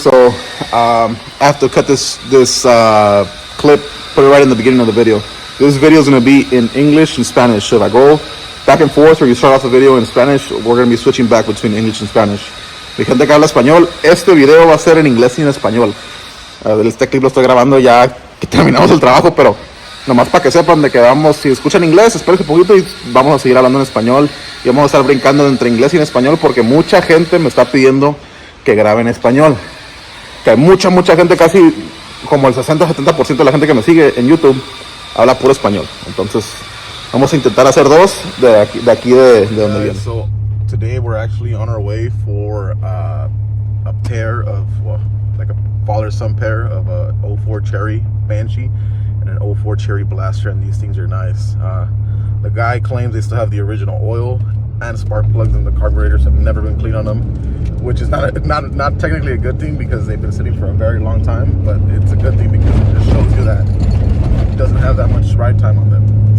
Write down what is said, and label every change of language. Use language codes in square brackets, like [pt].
[en] So, I have to cut this clip, put it right in the beginning of the video. This video is going to be in English and Spanish. So if I go back and forth, or you start off the video in Spanish, we're going to be switching back between English and Spanish. [es] Mi gente que habla español, este video va a ser en inglés y en español. Este clip lo estoy grabando ya que terminamos el trabajo, pero nomás para que sepan de que vamos, si escuchan inglés, esperen un poquito y vamos a seguir hablando en español. Y vamos a estar brincando entre inglés y en español porque mucha gente me está pidiendo que grabe en español. Que hay mucha gente, casi como el 60-70% de la gente que me sigue en YouTube habla puro español. Entonces, vamos a intentar hacer dos de aquí de donde viene. [en] So, today we're actually on our way for a pair of, well, like a father-son pair of a 04 Cherry Banshee and an 04 Cherry Blaster, and these things are nice. The guy claims they still have the original oil and spark plugs, and the carburetors have never been cleaned on them, which is not technically a good thing because they've been sitting for a very long time, but it's a good thing because it just shows you that it doesn't have that much ride time on them.